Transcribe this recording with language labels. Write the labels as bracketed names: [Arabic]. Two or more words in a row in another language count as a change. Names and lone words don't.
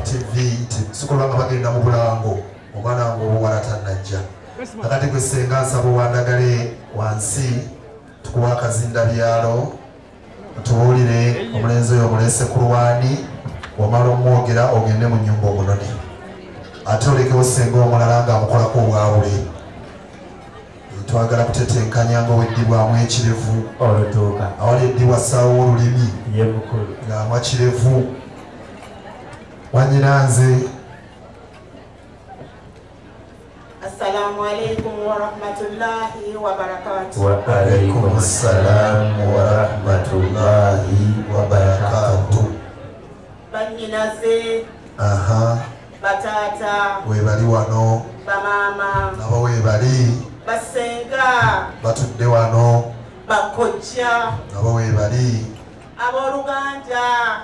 [Ganda] TV sikulwanga bagenda mu bulango omwana wange obuwala tannajja akati gwe senga nsaba wandagale wansi tukuwa akazinda byalo tubuulire omulenzi oyo omulese ku lwani wamala omwogera ogende mu nnyumba omunone ate olekewo senga omulala ng'amukolako obwabule twagala kutetenkanya nga weddibwamu ekirevu olutuuka awali eddibwa ssaawo olulimi ye mukulu ng'anywa kirevu wanyina nze [Arabic] السلام عليكم ورحمة الله وبركاته. وعليكم السلام ورحمة الله وبركاته. [Ganda] Banyinaze, aha batata, webali wano bamama, nabo webali basenga, batudde wano bakojja, nabo webali abooluganda,